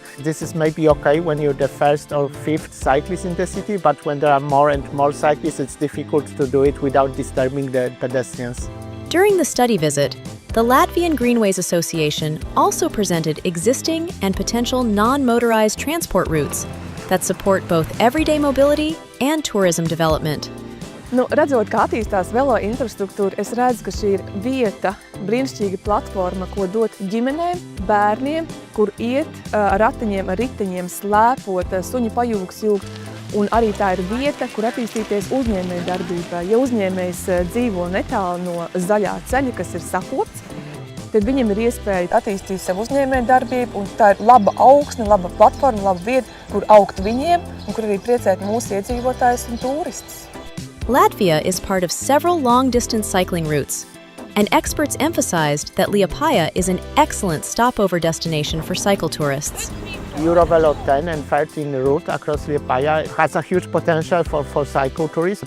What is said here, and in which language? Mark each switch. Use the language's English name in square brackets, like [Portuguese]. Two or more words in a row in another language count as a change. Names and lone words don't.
[English] This is maybe okay when you're the first or fifth cyclist in the city, but when there are more and more cyclists, it's difficult to do it without disturbing the pedestrians. During the study visit, the Latvian Greenways Association also presented existing and potential non-motorized transport routes that support both everyday mobility and tourism development. [Latvian] Redzot, kā attīstās velo infrastruktūra, es redzu, ka šī ir vieta, brīnišķīga platforma, ko dot ģimenēm, bērniem, kur iet ar ratiņiem, ar riteņiem, slēpot, suņu pajūgs jūg. Un arī tā ir vieta, kur attīstīties uzņēmēju darbībā. Ja uzņēmējs dzīvo netālu no zaļā ceļa, kas ir sakots, tad viņam ir iespēja attīstīt savu uzņēmēju darbību, un tā ir laba augsne, laba platforma, laba vieta, kur augt viņiem, un kur arī priecēt mūsu iedzīvotājus un turistus. [English] Latvia is part of several long-distance cycling routes, and experts emphasized that Liepāja is an excellent stopover destination for cycle tourists. Eurovelo 10 and 13 route across Liepāja has a huge potential for cycle tourists.